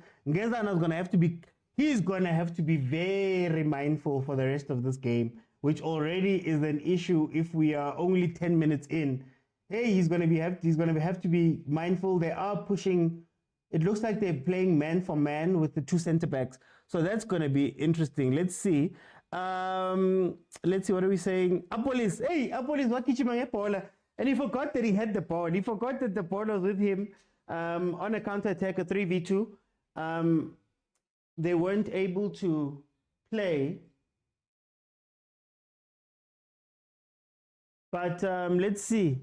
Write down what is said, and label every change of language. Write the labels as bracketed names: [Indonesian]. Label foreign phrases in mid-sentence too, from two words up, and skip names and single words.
[English] Ngezana's gonna have to be, he's gonna have to be very mindful for the rest of this game, which already is an issue if we are only 10 minutes in. Hey, he's gonna have to be mindful. They are pushing. It looks like they're playing man for man with the two center backs. So that's gonna be interesting. Let's see. Let's see, what are we saying? Apolis, hey, Apolis, and he forgot that he had the ball. He forgot that the ball was with him on a counter attack, a 3v2. They weren't able to play. But let's see.